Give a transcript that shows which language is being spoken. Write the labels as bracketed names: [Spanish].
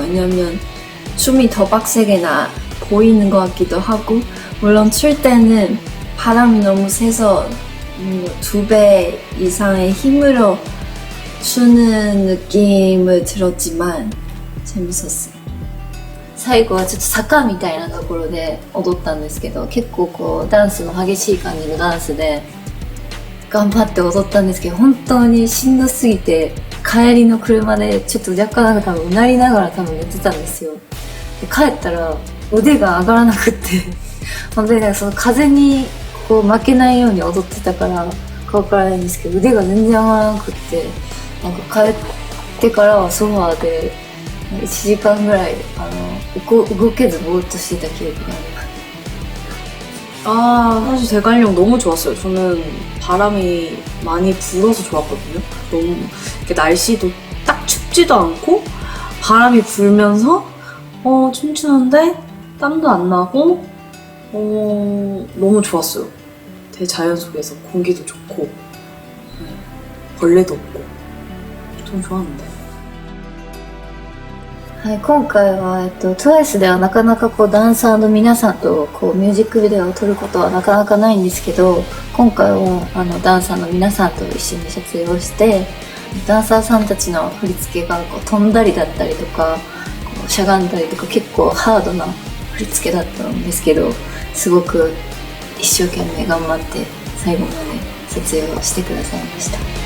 [Korean] 왜냐면 춤이 더 빡세게 보이는 것 같기도 하고 물론 출 때는 바람이 너무 세서 2배 이상의 힘으로 추는 느낌을 들었지만 재밌었어요. [Japanese] 最後はちょっと坂みたいなところで踊ったんですけど結構こうダンスの激しい感じのダンスで頑張って踊ったんですけど本当にしんどすぎて帰りの車でちょっと若干なんか多分うなりながら多分寝てたんですよ。で帰ったら腕が上がらなくって本当になんかその風にこう負けないように踊ってたから顔からないんですけど、腕が全然上がらなくって、なんか帰ってからはソファーで1時間ぐらい動けずぼーっとしてた記憶があります。 [Korean] 사실 대관령 너무 좋았어요. 저는 바람이 많이 불어서 좋았거든요. 너무 이렇게 날씨도 딱 춥지도 않고 바람이 불면서 춘춘한데 땀도 안 나고 너무 좋았어요. 대자연 속에서 공기도 좋고 벌레도 없고 좀 좋았는데. [Japanese] はい、今回は、TWICE ではなかなかダンサーの皆さんとミュージックビデオを撮ることはなかなかないんですけど、今回はダンサーの皆さんと一緒に撮影をして、ダンサーさんたちの振り付けが飛んだりだったりとか、しゃがんだりとか結構ハードな振り付けだったんですけど、すごく一生懸命頑張って最後まで撮影をしてくださいました。